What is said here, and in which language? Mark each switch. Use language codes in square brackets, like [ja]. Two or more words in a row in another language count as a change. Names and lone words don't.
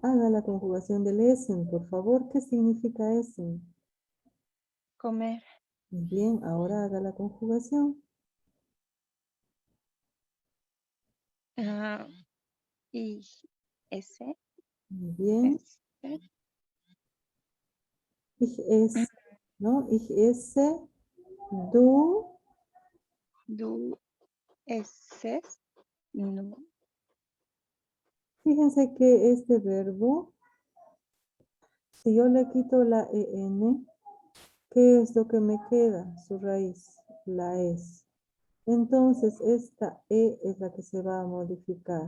[es] Haga la conjugación del essen, por favor. ¿Qué significa essen? Comer. Muy bien. Ahora haga la conjugación. [de] Ich esse. [es] Muy bien. [de] Esse. Ich esse, ¿no? Ich esse. Du. Du esses. No. [es] Fíjense que este verbo, si yo le quito la en, ¿qué es lo que me queda? Su raíz, la es. Entonces, esta E es la que se va a modificar.